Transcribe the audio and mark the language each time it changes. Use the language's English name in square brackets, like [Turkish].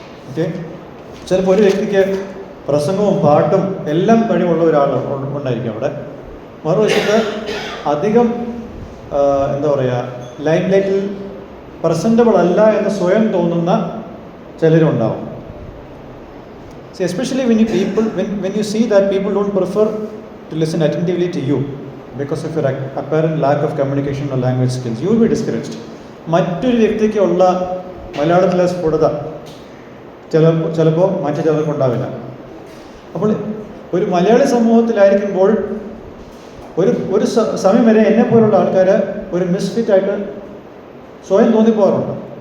[Malayalam] Okay, ചിലപ്പോൾ ഒരു വ്യക്തിക്ക് പ്രസംഗവും പാട്ടും എല്ലാം കഴിവുള്ള ഒരാൾ ഉണ്ടായിരിക്കും അവിടെ. മറുവശത്ത് അധികം എന്താ പറയുക, ലൈം ലൈറ്റിൽ പ്രസൻറ്റബിൾ അല്ല എന്ന് സ്വയം തോന്നുന്ന ചിലരുണ്ടാവും. [English] See, especially when you see that people don't prefer to listen attentively to you because of your apparent lack of communication or language skills, you will be discouraged. [Malayalam] മറ്റൊരു വ്യക്തിക്കുള്ള മലയാളത്തിലെ സ്ഫുടത ചിലപ്പോൾ മറ്റു ചിലർക്കുണ്ടാവില്ല. അപ്പോൾ ഒരു മലയാളി സമൂഹത്തിലായിരിക്കുമ്പോൾ ഒരു സമയം വരെ എന്നെപ്പോലുള്ള ആൾക്കാർ ഒരു മിസ്ഫിറ്റായിട്ട് സ്വയം തോന്നിപ്പോകാറുണ്ട്.